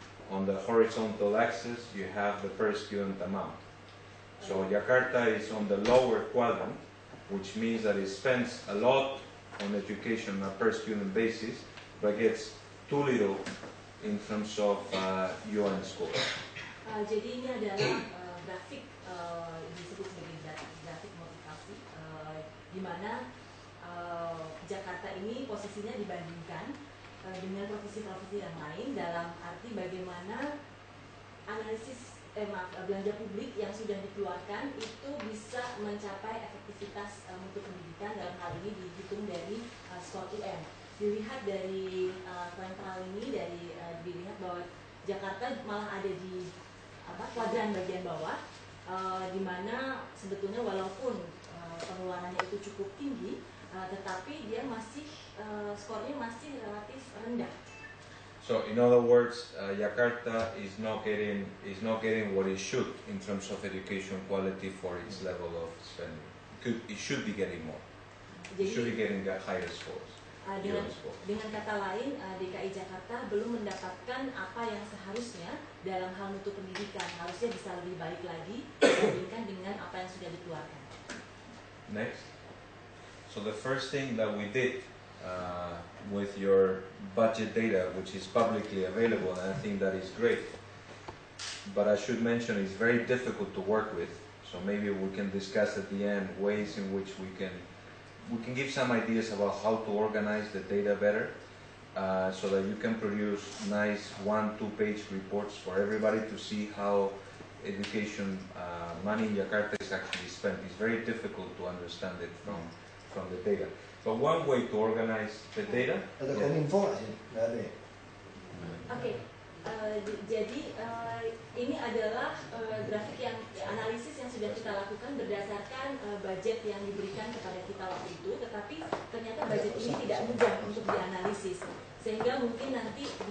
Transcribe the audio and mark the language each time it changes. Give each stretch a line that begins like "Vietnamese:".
English: On the horizontal axis, you have the per student amount. So Jakarta is on the lower quadrant, which means that it spends a lot on education on a per student basis, but gets too little in terms of UN score.
Indonesian: Jadi ini adalah grafik disebut sebagai grafik motivasi, di mana Jakarta ini posisinya dibandingkan dengan provinsi-provinsi yang lain dalam arti bagaimana analisis belanja publik yang sudah dikeluarkan itu bisa mencapai efektivitas mutu pendidikan. Dalam hal ini dihitung dari skor UN. Dilihat dari kuadran ini, dilihat bahwa Jakarta malah ada di kuadran bagian bawah, di mana sebetulnya walaupun pengeluarannya itu cukup tinggi, tetapi dia masih skornya masih relatif rendah.
English: So in other words, Jakarta is not getting what it should in terms of education quality for its level of spending. It should be getting more. It should be getting higher scores.
Indonesian: Dengan kata lain, DKI Jakarta belum mendapatkan apa yang seharusnya dalam hal mutu pendidikan. Harusnya bisa lebih baik lagi dibandingkan dengan apa yang sudah dikeluarkan.
English: Next. So the first thing that we did with your budget data, which is publicly available, and I think that is great, but I should mention it's very difficult to work with, so maybe we can discuss at the end ways in which we can give some ideas about how to organize the data better, so that you can produce nice 1-2 page reports for everybody to see how education money in Jakarta is actually spent. It's very difficult to understand it from the data. But one way to organize the data.
Indonesian: Ada kominfo nggak sih? Nggak ada ya? Oke, jadi ini adalah grafik yang analisis yang sudah kita lakukan berdasarkan budget yang diberikan kepada kita waktu itu, tetapi ternyata budget ini tidak mudah untuk dianalisis, sehingga mungkin nanti